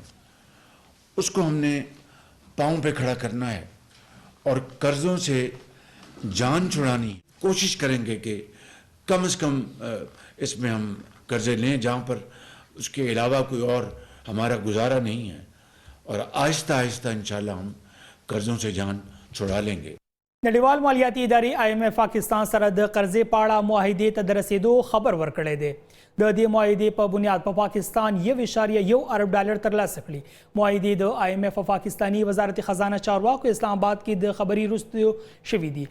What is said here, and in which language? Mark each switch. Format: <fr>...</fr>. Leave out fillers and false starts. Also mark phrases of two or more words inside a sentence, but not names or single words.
<ur>اس کو ہم نے پاؤں پہ کھڑا کرنا ہے اور قرضوں سے جان چھڑانی کوشش کریں گے کہ کم سے کم اس میں ہم قرضے لیں جہاں پر اس کے علاوہ کوئی اور ہمارا گزارا نہیں ہے اور آہستہ آہستہ انشاءاللہ ہم قرضوں سے جان چھڑا لیں گے.</ur> <ps>نړیوال مالیاتي ادارې IMF پاکستان سره د قرضې په اړه معاهدې ته د رسیدو خبر ورکړی دی. د دې معاهدې په بنیاد په پاکستان 1.1 ارب ډالر ترلاسه کړي. معاهدې د IMF او پاکستاني وزارت خزانه چارواکو اسلام آباد کې د خبري وروسته شوې دي.</ps>